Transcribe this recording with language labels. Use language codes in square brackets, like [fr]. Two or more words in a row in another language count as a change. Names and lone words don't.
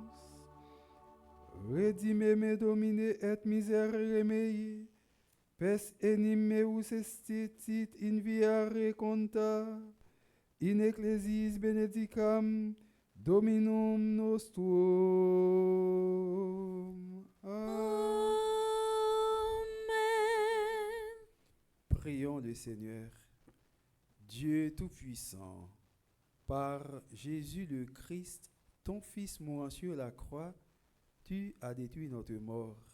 [la] Redime me Domine et miserere mei, pes enim meus estetit in via reconta, in ecclesiis benedicam Dominum nostrum. Amen. [fr] Prions le Seigneur. Dieu Tout-Puissant, par Jésus le Christ, ton Fils mourant sur la croix, tu as détruit notre mort.